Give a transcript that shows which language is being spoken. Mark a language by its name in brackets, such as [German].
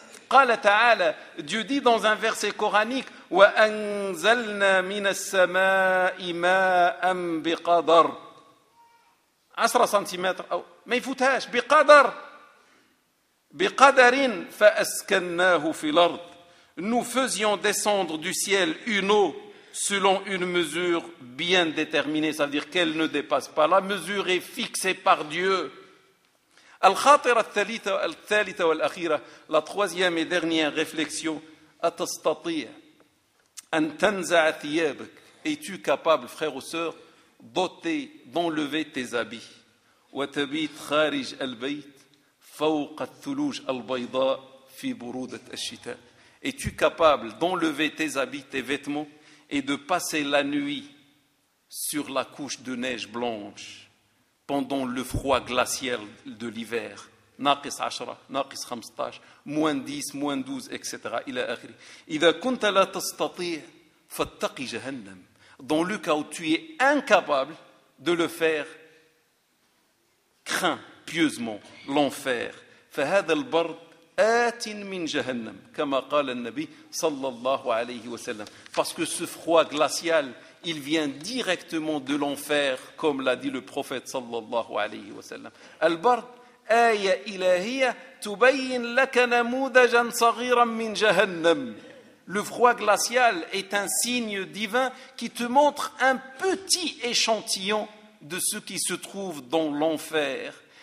[Arabic] قال تعالى, [French] Dieu dit dans un verset coranique, [Arabic] wa anzalna min as-samaa'i ma'an biqadar 10 cm ou ma yfoutash biqadar بقدر فأسكنناه في الأرض. [French] Nous faisions descendre du ciel une eau selon une mesure bien déterminée, c'est-à-dire qu'elle ne dépasse pas. La mesure est fixée par Dieu. [Arabic] الخاطرة الثالثة والأخيرة, [French] la troisième et dernière réflexion, [Arabic] أتستطيع أن تنزع ثيابك, [French] es-tu capable, frère ou sœur, d'ôter, d'enlever tes habits, [Arabic] وتبيت خارج البيت فوق الثلوج البيضاء في برودة الشتاء. [French] Es-tu capable d'enlever tes habits, tes vêtements et de passer la nuit sur la couche de neige blanche pendant le froid glacial de l'hiver? [Arabic] ناقص 10 ناقص 15 موان 10 موان 12 اكسترا الى اخره. اذا كنت لا تستطيع فاتقي جهنم. [French] Dans le cas où tu es incapable de le faire, crains pieusement l'enfer. [Arabic] فهذا البرد آت من جهنم كما قال النبي صلى الله عليه وسلم. [French] Parce que ce froid glacial, il vient directement de l'enfer, comme l'a dit le prophète صلى الله عليه وسلم. [Arabic] البرد آية إلهية تبين لك نموذجا صغيرا من جهنم. [French] Le froid glacial est un signe divin qui te montre un petit échantillon de ce qui se trouve dans l'enfer.